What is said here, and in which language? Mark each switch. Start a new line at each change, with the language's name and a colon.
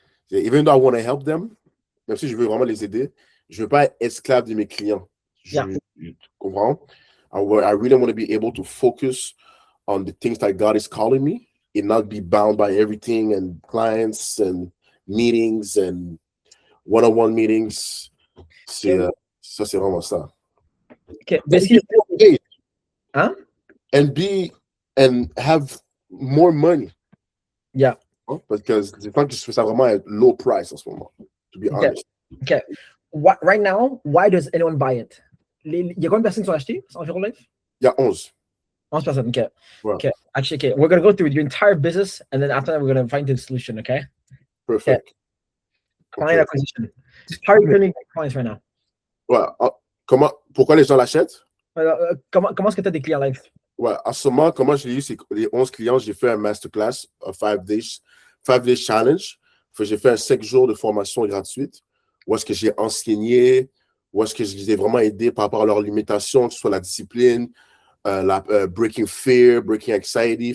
English: Even though I want to help them,
French: même si je veux vraiment les aider, je ne veux pas être esclave de mes clients. Tu comprends?
English: I really want to be able to focus on the things that God is calling me and not be bound by everything and clients and meetings and one-on-one meetings.
French: Ça, c'est vraiment ça.
English: Okay. Huh? And have more money. Yeah. Because je pense que je fais ça vraiment à low price en ce moment, to be honest. Okay. Right now, why does anyone buy it?
French: Il y a combien de personnes qui sont achetées environ live? Il y a 11. 11 personnes, okay. Ouais.
English: Okay. Actually, okay. We're going to go through your entire business, and then after that, we're going to find the solution, okay? Perfect. Okay. Client acquisition. How are you building clients right now?
French: Ouais. Pourquoi les gens l'achètent? Comment est-ce que tu as des clients live? Ouais, en ce moment, comment je l'ai eu, c'est les 11 clients, j'ai fait un masterclass, un 5 days challenge. J'ai fait un 5 jours de formation gratuite où est-ce que j'ai enseigné, où est-ce que je les ai vraiment aidés par rapport à leurs limitations, que ce soit la discipline,
English: breaking fear, breaking anxiety.